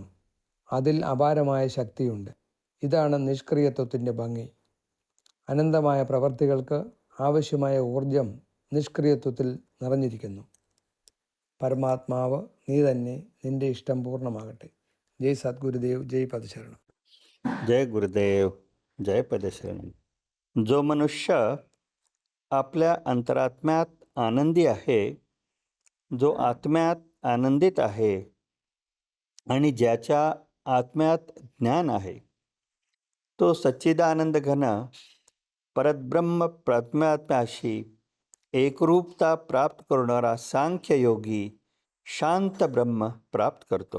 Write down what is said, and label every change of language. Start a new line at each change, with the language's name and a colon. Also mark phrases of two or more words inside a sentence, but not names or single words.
Malayalam: അതിൽ അപാരമായ ശക്തിയുണ്ട്. ഇതാണ് നിഷ്ക്രിയത്വത്തിൻ്റെ ഭംഗി. അനന്തമായ പ്രവർത്തികൾക്ക് ആവശ്യമായ ഊർജം നിഷ്ക്രിയത്വത്തിൽ നിറഞ്ഞിരിക്കുന്നു. പരമാത്മാവ് നീ തന്നെ, നിന്റെ ഇഷ്ടം പൂർണ്ണമാകട്ടെ. ജയ് സദ്ഗുരുദേവ്, ജയ് പദശരണം.
Marathi: जय गुरुदेव, जय पदशरण. जो मनुष्य आपल्या अंतरात्म्यात आनंदी आहे, जो आत्म्यात आनंदित आहे आणि ज्याच्या आत्म्यात ज्ञान आहे, तो सच्चिदानंद घन परब्रह्म परमात्म्याशी एकरूपता प्राप्त करणारा सांख्ययोगी शांत ब्रह्म प्राप्त करतो.